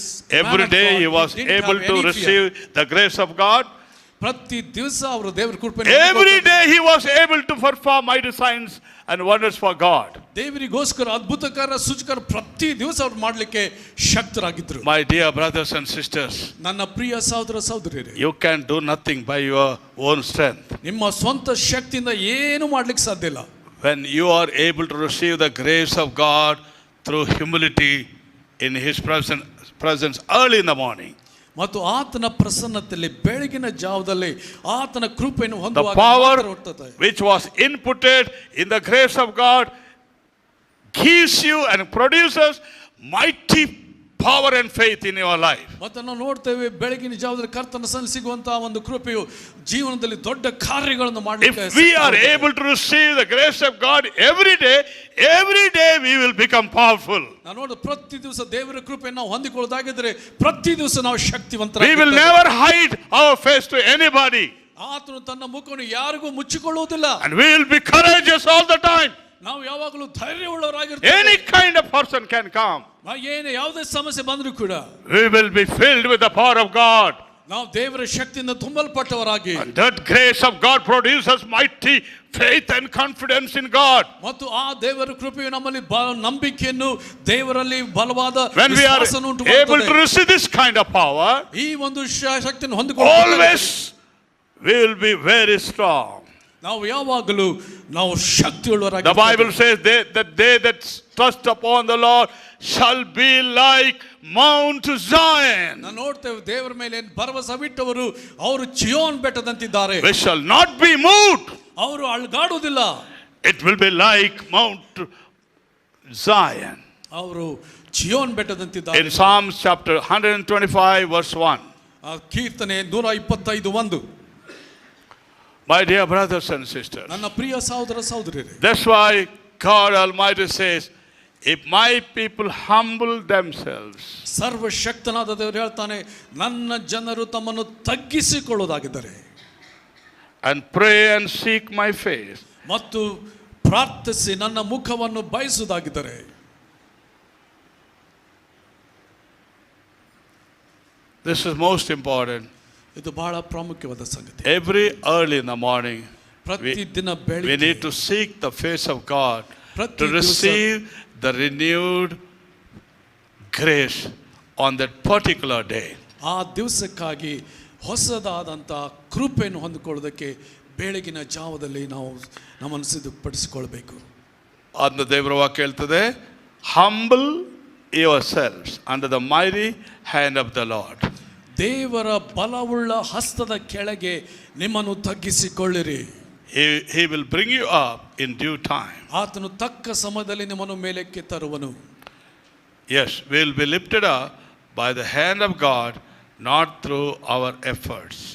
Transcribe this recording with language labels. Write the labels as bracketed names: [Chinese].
[English] Every day he was able to receive the grace of God. [Kannada] ಪ್ರತಿ ದಿವಸ ಅವರು ದೇವರ ಕೃಪೆಯನ್ನು [English] every day he was able to perform mighty signs and wonders for God. [Kannada] ದೇವರಿಗೋಸ್ಕರ ಅದ್ಭುತಕಾರ ಸೂಚಕರ ಪ್ರತಿ ದಿವಸ ಅವರು ಮಾಡಲಿಕ್ಕೆ ಶಕ್ತರಾಗಿದ್ದರು. [English] My dear brothers and sisters, [Kannada] ನನ್ನ ಪ್ರಿಯ ಸಹೋದರ ಸಹೋದರಿಯರೇ, [English] you can do nothing by your own strength. [Kannada] ನಿಮ್ಮ ಸ್ವಂತ ಶಕ್ತಿಯಿಂದ ಏನು ಮಾಡಲಿಕ್ಕೆ ಸಾಧ್ಯ ಇಲ್ಲ. [English] When you are able to receive the grace of God through humility in his presence early in the morning, [Kannada] ಮತ್ತು ಆತನ ಪ್ರಸನ್ನತೆಯಲ್ಲಿ ಬೆಳಗಿನ ಜಾವದಲ್ಲಿ ಆತನ ಕೃಪೆಯನ್ನು ಹೊಂದುವಾಗ [English] the power which was inputted in the grace of God gives you and produces mighty power and faith in your life. [Kannada] ಮತ್ತು ನಾವು ನೋಡ್ತೇವೆ ಬೆಳಗಿನ ಜಾವದಲ್ಲಿ ಕರ್ತನ ಸನ್ನಿಧಿಯಲ್ಲಿ ಸಿಗುವಂತಹ ಒಂದು ಕೃಪೆಯು ಜೀವನದಲ್ಲಿ ದೊಡ್ಡ ಕಾರ್ಯಗಳನ್ನು ಮಾಡಲಿಕ್ಕೆ. [English] If we are able to receive the grace of God every day we will become powerful. [Kannada] ನಾವು ನೋಡು ಪ್ರತಿ ದಿವಸ ದೇವರ ಕೃಪೆಯನ್ನು ನಾವು ಹೊಂದಿಕೊಳ್ಳೋದಾಗಿದ್ರೆ ಪ್ರತಿ ದಿವಸ ನಾವು ಶಕ್ತಿವಂತರಾಗಿದ್ದೇವೆ. [English] We will never hide our face to anybody. [Kannada] ಆತನು ತನ್ನ ಮುಖವನ್ನು ಯಾರಿಗೂ ಮುಚ್ಚಿಕೊಳ್ಳುವುದಿಲ್ಲ. [English] And we will be courageous all the time. [Kannada] ನಾವು ಯಾವಾಗಲೂ ಧೈರ್ಯವುಳ್ಳವರಾಗಿರ್ತೇವೆ. [English] Any kind of person can come. [Kannada] ಏನು ಯಾವುದೇ ಸಮಸ್ಯೆ ಬಂದರೂ ಕೂಡ [English] we will be filled with the power of God. [Kannada] ನಾವು ದೇವರ ಶಕ್ತಿಯಿಂದ ತುಂಬಲ್ಪಟ್ಟವರಾಗಿ, [English] and that grace of God produces mighty faith and confidence in God. [Kannada] ಮತ್ತು ಆ ದೇವರ ಕೃಪೆಯು ನಮ್ಮಲ್ಲಿ ನಂಬಿಕೆಯನ್ನು ದೇವರಲ್ಲಿ ಬಲವಾದ ವಿಶ್ವಾಸವನ್ನು ಉಂಟು ಮಾಡುತ್ತದೆ. [English] When we are able to receive this kind of power, [Kannada] ಈ ಒಂದು ಶಕ್ತಿಯನ್ನು ಹೊಂದಿಕೊಳ್ಳುವಾಗ [English] always we will be very strong. [Kannada] ನಾವು ಯಾವಾಗಲೂ ನಾವು ಶಕ್ತಿಯುಳ್ಳವರಾಗಿ. [English] The Bible says they that trust upon the Lord shall be like Mount Zion. [Kannada] ನಾವು ನೋಡ್ತೇವೆ ದೇವರ ಮೇಲೆ ಭರವಸೆ ಬಿಟ್ಟವರು ಅವರು ಚಿಯೋನ್ ಬೆಟ್ಟದಂತಿದ್ದಾರೆ. [English] We shall not be moved. [Kannada] ಅವರು ಅಲ್ಗಾಡುವುದಿಲ್ಲ. [English] It will be like Mount Zion. [Kannada] ಅವರು ಚಿಯೋನ್ ಬೆಟ್ಟದಂತಿದ್ದಾರೆ. [English] In Psalms chapter 125 verse 1. [Kannada] ಕೀರ್ತನೆ 125:1. [English] My dear brothers and sisters, [Kannada] ನನ್ನ ಪ್ರಿಯ ಸಹೋದರ ಸಹೋದರಿಯರೇ, [English] that's why God Almighty says, if my people humble themselves, [Kannada] ಸರ್ವಶಕ್ತನಾದ ದೇವರು ಹೇಳ್ತಾನೆ, ನನ್ನ ಜನರು ತಮ್ಮನ್ನು ತಗ್ಗಿಸಿಕೊಳ್ಳೋದಾಗಿದ್ದಾರೆ, [English] and pray and seek my face, [Kannada] ಮತ್ತು ಪ್ರಾರ್ಥಿಸಿ ನನ್ನ ಮುಖವನ್ನು ಬಯಸುವುದಾಗಿದ್ದಾರೆ. [English] this is most important. [Kannada] ಇದು ಬಹಳ ಪ್ರಾಮುಖ್ಯವಾದ ಸಂಗತಿ. [English] Every early in the morning [Kannada] ಪ್ರತಿದಿನ [English] we [Kannada] ಬೆಳಿಗ್ಗೆ [English] need to seek the face of God to receive the renewed grace on that particular day. [Kannada] ಆ ದಿವಸಕ್ಕಾಗಿ ಹೊಸದಾದಂಥ ಕೃಪೆಯನ್ನು ಹೊಂದಿಕೊಳ್ಳೋದಕ್ಕೆ ಬೆಳಗಿನ ಜಾವದಲ್ಲಿ ನಾವು ನಮ್ಮನ್ನು ಸಿದ್ಧಪಡಿಸಿಕೊಳ್ಬೇಕು. ಅದನ್ನ ದೇವರ ವಾಕ್ಯ ಹೇಳ್ತದೆ, [English] humble yourselves under the mighty hand of the Lord. [Kannada] ದೇವರ ಬಲವುಳ್ಳ ಹಸ್ತದ ಕೆಳಗೆ ನಿಮ್ಮನ್ನು ತಗ್ಗಿಸಿಕೊಳ್ಳಿರಿ. [English] He will bring you up in due time. [Kannada] ಆತನು ತಕ್ಕ ಸಮಯದಲ್ಲಿ ನಿಮ್ಮನ್ನು ಮೇಲಕ್ಕೆ ತರುವನು. [English] Yes, we will be lifted up by the hand of God, not through our efforts.